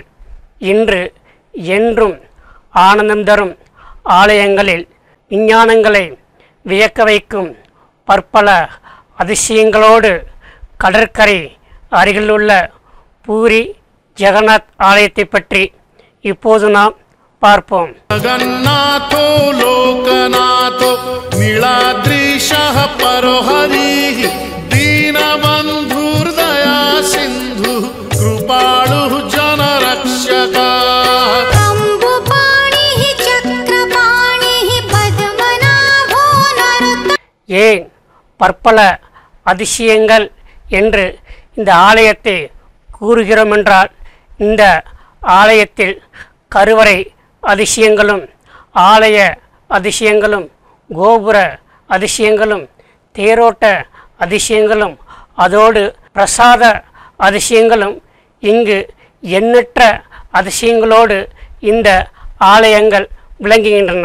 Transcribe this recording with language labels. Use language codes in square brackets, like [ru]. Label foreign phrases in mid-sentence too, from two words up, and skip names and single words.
[ta] இன்று என்றும் ஆனந்தம் தரும் ஆலயங்களில் விஞ்ஞானங்களை வியக்க வைக்கும் பற்பல அதிசயங்களோடு கடற்கரை அருகிலுள்ள பூரி ஜெகநாத் ஆலயத்தை பற்றி இப்போது நாம் பார்ப்போம். [sa] जगन्नाथो लोकनाथो नीलाद्रिशः परोहरिः दीनबन्धुर्दया सिन्धुः कृपालुः जनरक्षकः अम्बुपाणिः चक्रपाणिः पद्मनाभो नरोत्तमः. [ta] ஏன் பற்பல அதிசயங்கள் என்று இந்த ஆலயத்தை கூறுகிறோம் என்றால், இந்த ஆலயத்தில் கருவறை அதிசயங்களும் ஆலய அதிசயங்களும் கோபுர அதிசயங்களும் தேரோட்ட அதிசயங்களும் அதோடு பிரசாத அதிசயங்களும் இங்கு எண்ணற்ற அதிசயங்களோடு இந்த ஆலயங்கள் விளங்குகின்றன.